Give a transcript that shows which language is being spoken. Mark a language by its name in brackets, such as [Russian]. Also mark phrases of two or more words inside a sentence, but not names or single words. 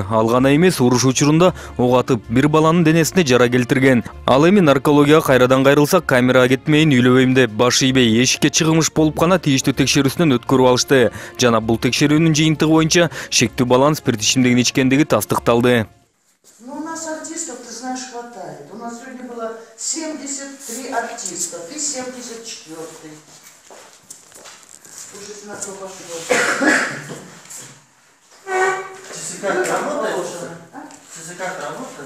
[Kyrgyz] Ал гана эмес, уруш учурунда ок атып, бир баланын денесине жара келтирген. Ал эми наркологияга кайрадан кайрылсак, камерага кетмейин, үйлөбөйм деп баш ийбей эшикке чыгымыш болуп гана тийиштүү текшерүүсүнөн өткөрүп алышты. Жана бул текшерүүнүн жыйынтыгы боюнча шектүү баланын спирт ичимдигин ичкендиги тастыкталды. [Russian] Ну, у нас артистов, ты знаешь, хватает. У нас сегодня было 73 артиста, ты 74-й. Уже на то пошло. Часы как работает? Часы как работает?